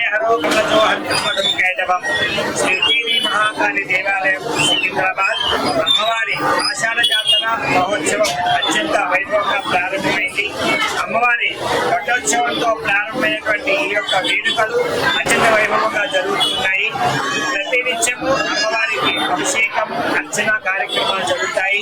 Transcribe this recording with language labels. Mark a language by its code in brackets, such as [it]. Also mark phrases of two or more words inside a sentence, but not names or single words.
[te] हरो कवचो हन्तमदं कैटवं श्री उज्जयिनी महाकाली देवालయం సికింద్రాబాద్ అమ్మవారి ఆషాఢ జాతర మహోత్సవం అత్యంత వైభవంగా ప్రారంభమైంది. అమ్మవారి పట్టోత్సవంతో ప్రారంభమైనటువంటి ఈ యొక్క వేడుకలు అత్యంత వైభవంగా జరుగుతున్నాయి. ప్రతినిత్యము అమ్మవారికి అభిషేకం, అర్చన కార్యక్రమాలు జరుగుతాయి.